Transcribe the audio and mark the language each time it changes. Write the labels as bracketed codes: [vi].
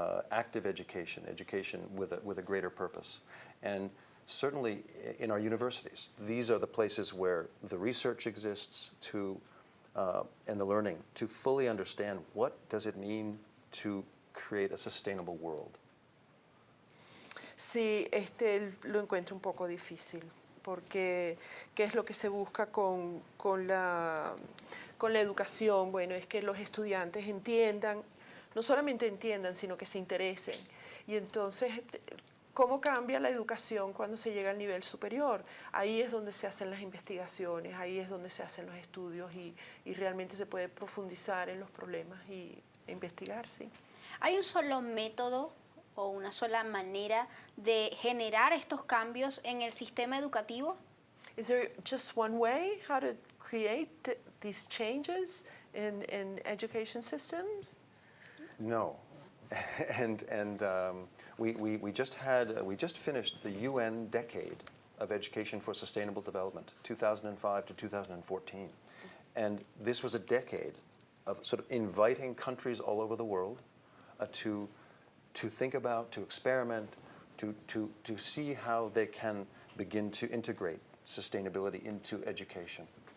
[en] active education, education with a greater purpose. And certainly in our universities, these are the places where the research exists and the learning to fully understand what does it mean to create a sustainable world. [es] Sí, lo encuentro un poco difícil, porque ¿qué es lo que se busca con la educación? Bueno, es que los estudiantes entiendan, no solamente entiendan, sino que se interesen. Y entonces, ¿cómo cambia la educación cuando se llega al nivel superior? Ahí es donde se hacen las investigaciones, ahí es donde se hacen los estudios y realmente se puede profundizar en los problemas e investigar, sí. ¿Hay un solo método o una sola manera de generar estos cambios en el sistema educativo? [en] Is there just one way how to create these changes in education systems? No, and we just finished the UN Decade of Education for Sustainable Development, 2005 to 2014, and this was a decade of sort of inviting countries all over the world to think about, to experiment, to see how they can begin to integrate sustainability into education.